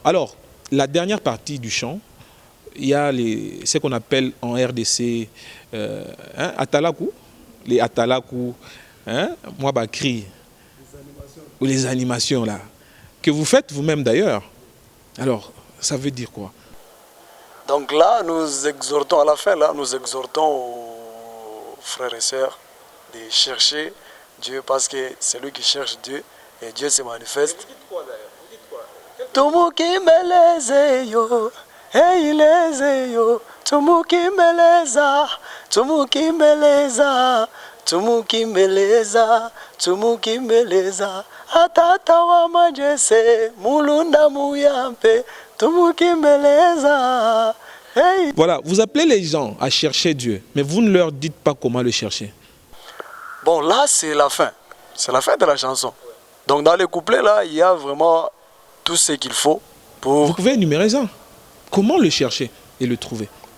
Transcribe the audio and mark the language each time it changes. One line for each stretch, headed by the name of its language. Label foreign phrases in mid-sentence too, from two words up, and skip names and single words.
French: Alors, la dernière partie du chant, il y a ce qu'on appelle en RDC Atalaku, les Atalaku, moi Bakri, ou les animations là, que vous faites vous-même d'ailleurs. Alors, ça veut dire quoi? Donc là, nous exhortons, à la fin, là, nous exhortons aux frères et sœurs de chercher Dieu, parce que c'est lui qui cherche Dieu et Dieu se manifeste. Et vous dites quoi d'ailleurs? Vous dites quoi?
Luba-Lulua: Tumukimbelezeyo, eilezeyo, tumukimbeleza, tumukimbeleza, tumukimbeleza, tumukimbeleza, atata wa majese, mulunda muyampe, tumukimbeleza. Hey.
French: Voilà, vous appelez les gens à chercher Dieu, mais vous ne leur dites pas comment le chercher. Bon, là, c'est la fin. C'est la fin de la chanson. Donc, dans les couplets, là, il y a vraiment tout ce qu'il faut pour... Vous pouvez énumérer ça. Comment le chercher et le trouver?